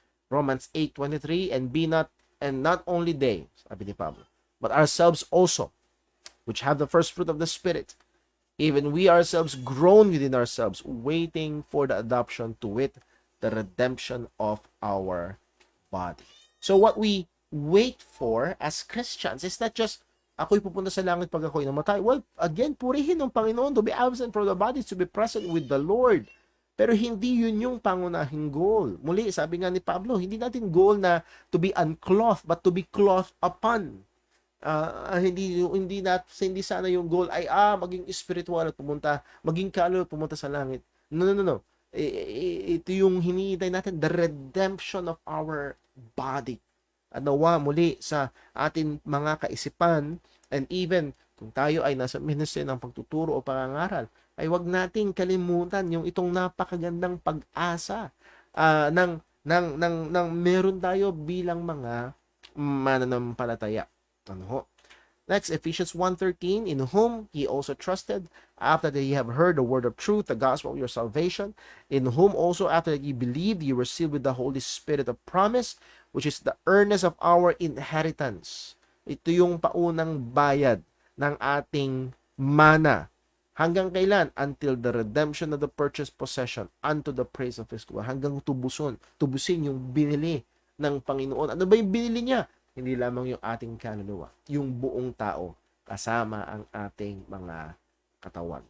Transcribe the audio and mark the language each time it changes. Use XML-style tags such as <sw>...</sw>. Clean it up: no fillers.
<en>Romans 8:23, and not only they,</en> <tl>sabi ni Pablo,</tl> <en>but ourselves also, which have the first fruit of the Spirit, even we ourselves groan within ourselves, waiting for the adoption, to wit, the redemption of our body. So what we wait for as Christians. It's not just,</en> <tl>ako'y pupunta sa langit pag ako'y namatay.</tl> <en>Well, again,</en> <tl>purihin ng Panginoon.</tl> <en>To be absent from the body is to be present with the Lord.</en> <tl>Pero hindi yun yung pangunahing goal. Muli, sabi nga ni Pablo, hindi natin goal na</tl> <en>to be unclothed, but to be clothed upon.</en> <tl>Hindi sana yung goal ay maging spiritual at pumunta, maging kaluluwa at pumunta sa langit. No. Ito yung hinihintay natin,</tl> <en>the redemption of our body.</en> <tl>At nawa muli sa atin mga kaisipan,</tl> <en>and even</en> <tl>kung tayo ay nasa ministry ng pagtuturo o pangangaral, ay wag nating kalimutan yung itong napakagandang pag-asa ng meron tayo bilang mga mananampalataya. Ano ho?</tl> <en>Next, Ephesians 1:13, in whom ye also trusted, after that ye have heard the word of truth, the gospel of your salvation, in whom also after that ye believed, ye were sealed with the Holy Spirit of promise, which is the earnest of our inheritance.</en> <tl>Ito yung paunang bayad ng ating mana. Hanggang kailan?</tl> <en>Until the redemption of the purchased possession unto the praise of His glory.</en> <tl>Hanggang tubusin yung binili ng Panginoon. Ano ba yung binili niya? Hindi lamang yung ating kaluluwa, yung buong tao, kasama ang ating mga katawan.</tl>